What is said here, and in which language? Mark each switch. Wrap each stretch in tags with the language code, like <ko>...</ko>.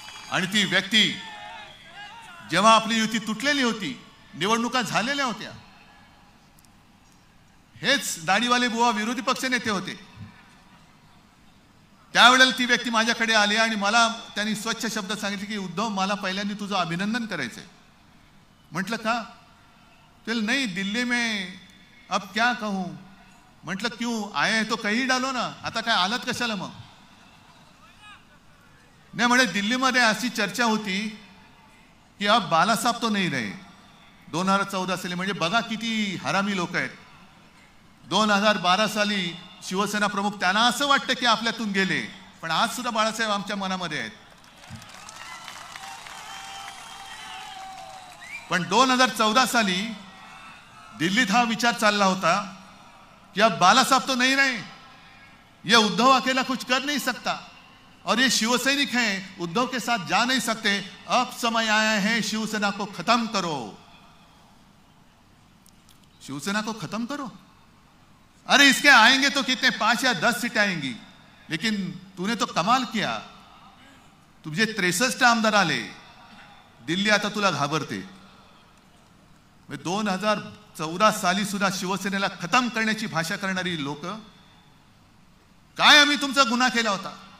<mr>आणि ती व्यक्ती जेव्हा आपली युती तुटलेली होती, निवडणुका झालेल्या होत्या, हेच दाढीवाले बुवा विरोधी पक्षनेते होते. त्यावेळेला ती व्यक्ती माझ्याकडे आली आणि मला त्यांनी स्वच्छ शब्द सांगितले की उद्धव, मला पहिल्यांदा तुझं अभिनंदन करायचंय. म्हटलं का?</mr> <hi>चल नहीं, दिल्ली में अब क्या कहूं.</hi> <mr>म्हटलं</mr> <hi>क्यों आए हैं तो कहीं डालो ना,</hi> <mr>आता काय आलात कशाला मग. नाही म्हणे दिल्लीमध्ये अशी चर्चा होती की</mr> <hi>अब बालासाहेब तो नहीं रहे.</hi> <mr>2014 साली, म्हणजे बघा किती हरामी लोक आहेत. 2012 साली शिवसेना प्रमुख, त्यांना असं वाटतं की आपल्यातून गेले, पण आज सुद्धा बाळासाहेब आमच्या मनामध्ये आहेत. पण 2014 साली दिल्लीत हा विचार चालला होता</mr> <hi>कि अब बाला साहब तो नहीं रहे, ये उद्धव अकेला कुछ कर नहीं सकता और ये शिवसैनिक हैं, उद्धव के साथ जा नहीं सकते. अब समय आया है शिवसेना को खत्म करो, शिवसेना को खत्म करो. अरे इसके आएंगे तो कितने, 5 या 10 सीटें आएंगी, लेकिन तूने तो कमाल किया.</hi> <mr>तुझे 63 आमदार आले, दिल्ली आता तुला घाबरते. 2014 साली सुद्धा शिवसेनेला खतम करण्याची भाषा करणारी लोक, काय आम्ही तुमचा गुन्हा केला होता.</mr>